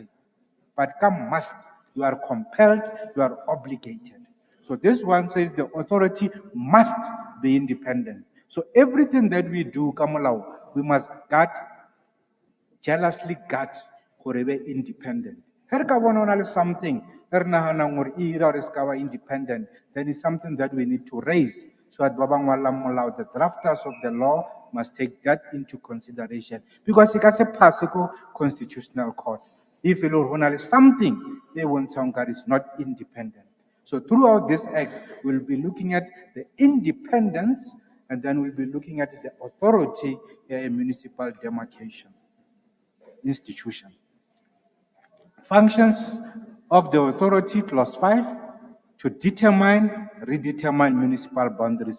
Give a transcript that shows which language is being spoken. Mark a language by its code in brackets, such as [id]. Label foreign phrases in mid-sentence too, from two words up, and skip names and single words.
[en] But come must, you are compelled, you are obligated. So this one says the authority must be independent. So everything that we do, Kamalaw, we must jealously guard gore be independent. [st] Her ka bona hona le something re nahanang gore e ira gore se ka ba independent, [en] then it's something that we need to raise so that [st] ba ba ngwalang molao, [en] the drafters of the law must take that into consideration because [st] e ka se pass ko constitutional court if e le gore hona le something e bontshang gore [en] is not independent. So throughout this act we'll be looking at the independence and then we'll be looking at the authority municipal demarcation institution. Functions of the authority, clause 5, to determine, redetermine municipal boundaries.